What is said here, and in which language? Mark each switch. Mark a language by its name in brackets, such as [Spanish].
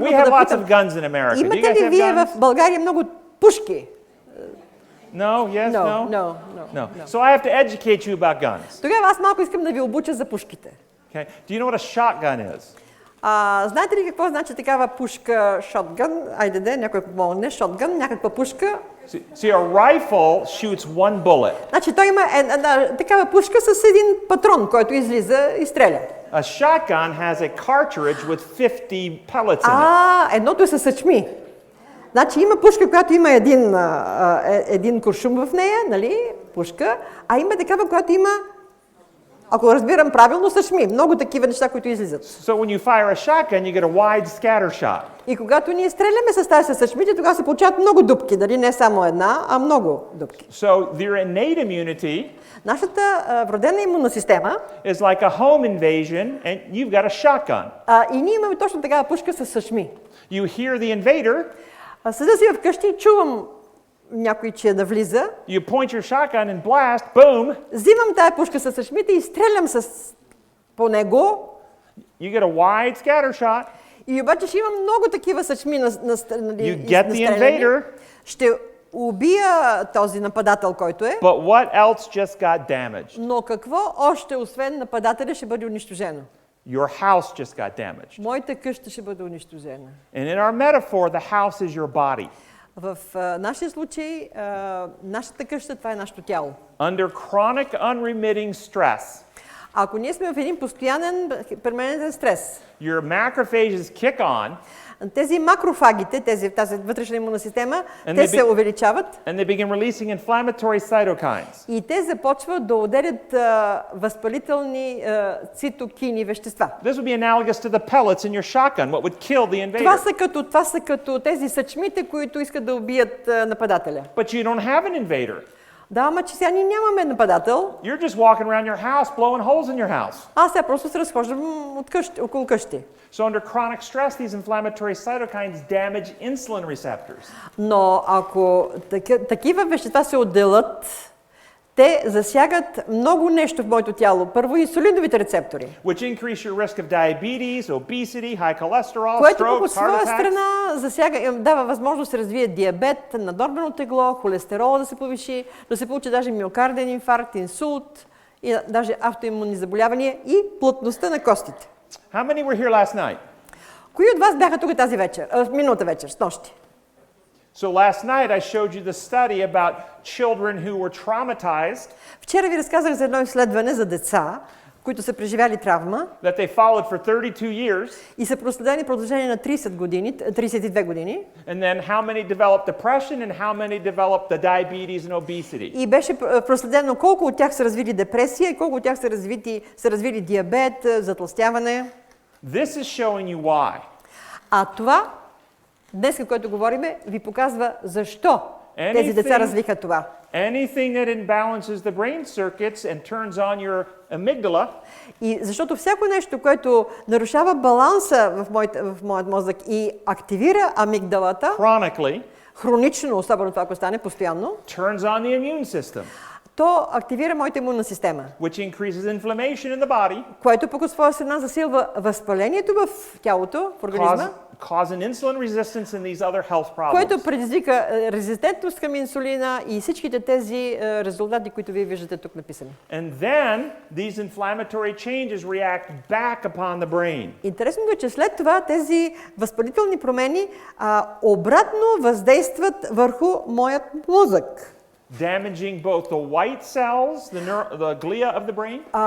[English] We have lots of guns in America. Do you [Bulgarian] Имате [English] guys [Bulgarian] ли [English] have [Bulgarian] вие в [English] guns? [Bulgarian] България много пушки? [English] No, yes, no? No. So I have to educate you about guns. [Bulgarian] Тогава аз малко искам да ви обуча за пушките. [English] Okay? Do you know what a shotgun is? [Bulgarian] Знаете ли какво значи такава пушка, шотгън? Айде, някой помогне, шотгън, някаква пушка. [English] See, a rifle shoots one bullet. [Bulgarian] Значи той има такава пушка с един патрон, който излиза и стреля. A shotgun has a cartridge with 50 pellets in it. Едното е със съчми. Значи има пушка, която има един куршум в нея, нали, пушка, а има такава, която има, ако разбирам правилно, съчми. Много такива неща, които излизат. [English] So when you fire a shotgun, you get a wide scatter shot. [Bulgarian] И когато ние стреляме с тази със съчмите, тогава се получават много дупки, дали не само една, а много дупки. [English] So their innate immunity [Bulgarian] Нашата вродена имунна система [English] is like a home invasion, and you've got a shotgun. [Bulgarian] и ние имаме точно такава пушка с съчми. [English] You hear the invader, [Bulgarian] Седя си вкъщи и чувам някой, че е да влиза. [English] you point your shotgun and blast, boom, [Bulgarian] Взимам тая пушка с съчмите и стрелям по него. [English] you get a wide scatter shot. [Bulgarian] И обаче ще имам много такива съчми [English] You get the invader. [Bulgarian] Ще убия този нападател, който е. [English] But what else just got damaged? [Bulgarian] Но какво още, освен нападателя, ще бъде унищожено? [English] Your house just got damaged. [Bulgarian] Моята къща ще бъде унищожена. [English] And in our metaphor, the house is your body. [Bulgarian] В нашия случай, нашата къща, това е нашето тяло. [English] Under chronic unremitting stress, [Bulgarian] Ако ние сме в един постоянен, перманентен стрес, [English] your macrophages kick on, [Bulgarian] тези макрофагите, тази вътрешна имунна система, [English] And [Bulgarian] те [English] they [Bulgarian] се увеличават [English] and they begin releasing inflammatory cytokines. [Bulgarian] и те започват да отделят възпалителни цитокини вещества. [English] This would be analogous to the pellets in your shotgun, what would kill the invader. [Bulgarian] Това са като тези съчмите, които искат да убият нападателя. [English] But you don't have an invader. [Bulgarian] Да, ама че сега ние нямаме нападател. [English] You're just walking around your house, blowing holes in your house. [Bulgarian] Аз сега просто се разхождам около къщи. [English] So under chronic stress, these inflammatory cytokines damage insulin receptors. [Bulgarian] Но ако такива вещества се отделят, те засягат много нещо в моето тяло. Първо инсулиновите рецептори, [English] Which increase your risk of diabetes, obesity, high cholesterol, [Bulgarian] което от [English] strokes, [Bulgarian] своя [English] heart attacks. [Bulgarian] страна дава възможност да се развие диабет, наднормено тегло, холестерола да се повиши, да се получи даже миокарден инфаркт, инсулт и даже автоимунни заболявания и плътността на костите. [English] How many were here last night? [Bulgarian] Кои от вас бяха тук тази вечер, миналата вечер, снощи? [English] So last night I showed you the study about children who were traumatized, [Bulgarian] Вчера ви разказах за едно изследване за деца, които са преживяли травма [English] that they followed for 32 years, [Bulgarian] и са проследени в продължение на 32 години. [English] and then how many developed depression and how many developed the diabetes and obesity. [Bulgarian] И беше проследено колко от тях са развили депресия и колко от тях са развили диабет, затлъстяване. [English] This is showing you why. [Bulgarian] А това, днес, което говориме, ви показва защо тези деца развиха това. [English] Anything that imbalances the brain circuits and turns on your amygdala, [Bulgarian] И защото всяко нещо, което нарушава баланса в моят мозък и активира амигдалата, [English] chronically, [Bulgarian] хронично, особено това, ако стане постоянно, [English] turns on the immune system. [Bulgarian] то активира моята имунна система, [English] which increases inflammation in the body, [Bulgarian] което пък от своя страна засилва възпалението в тялото, в организма, [English] cause an insulin resistance and these other health problems. [Bulgarian] което предизвика резистентност към инсулина и всичките тези резултати, които вие виждате тук написани. [English] And then these inflammatory changes react back upon the brain. [Bulgarian] Интересното е, че след това тези възпалителни промени обратно въздействат върху моят мозък. [English] Damaging both the white cells, the glia of the brain,